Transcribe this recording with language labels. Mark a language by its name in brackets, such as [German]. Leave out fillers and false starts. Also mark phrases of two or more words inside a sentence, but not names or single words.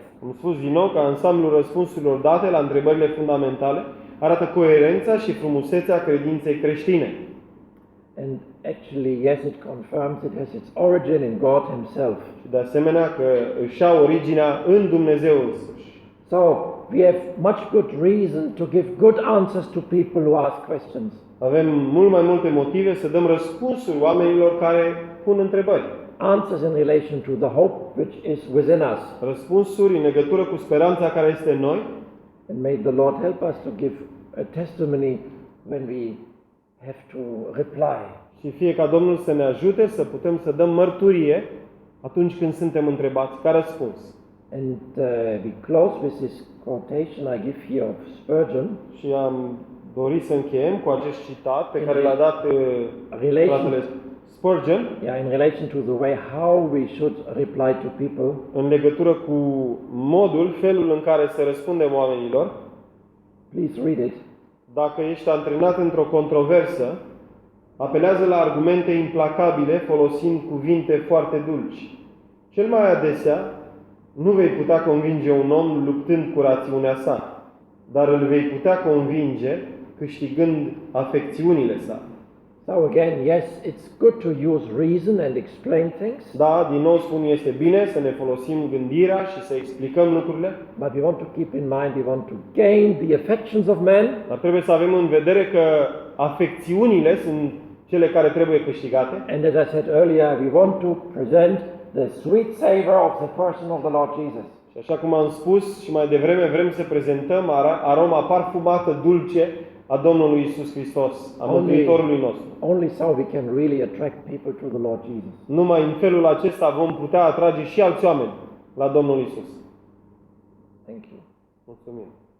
[Romanian] Am spus din nou că ansamblul răspunsurilor date la întrebările fundamentale arată coerența și frumusețea credinței creștine. [English] And actually, yes, it confirms it has its origin in God Himself. [Romanian] Și de asemenea că își au originea în Dumnezeu însuși. [English] So, we have much good reason to give good answers to people who ask questions. [Romanian] Avem mult mai multe motive să dăm răspunsuri oamenilor care pun întrebări. [English] Answers in relation to the hope which is within us. [Romanian] Răspunsuri în legătură cu speranța care este în noi. [English] And may the Lord help us to give a testimony when we have to reply. [Romanian] Și fie ca Domnul să ne ajute să putem să dăm mărturie atunci când suntem întrebați ca răspuns. [English] And we close with this quotation I give here of Spurgeon. [Romanian] Și am dorit să încheiem cu acest citat pe care l-a dat fratele Spurgeon, [English] Yeah, in relation to the way how we should reply to people. [Romanian] în legătură cu modul, felul în care să răspundem oamenilor. [English] Please read it. [Romanian] Dacă ești antrenat într-o controversă, apelează la argumente implacabile folosind cuvinte foarte dulci. Cel mai adesea, nu vei putea convinge un om luptând cu rațiunea sa, dar îl vei putea convinge câștigând afecțiunile sale. [English] So again, yes, it's good to use reason and explain things, [Romanian] Da, din nou spun, este bine să ne folosim gândirea și să explicăm lucrurile, [English] but we want to keep in mind we want to gain the affections of men, [Romanian] dar trebuie să avem în vedere că afecțiunile sunt cele care trebuie câștigate. [English] and as I said earlier, we want to present the sweet savor of the person of the Lord Jesus. [Romanian] Și așa cum am spus și mai devreme, vrem să prezentăm aroma parfumată, dulce a Domnului Iisus Hristos, a Mântuitorului nostru. [English] Only so we can really attract people to the Lord Jesus. [Romanian] Numai în felul acesta vom putea atrage și alți oameni la Domnul Iisus. [English] Thank you. [Romanian] Mulțumim.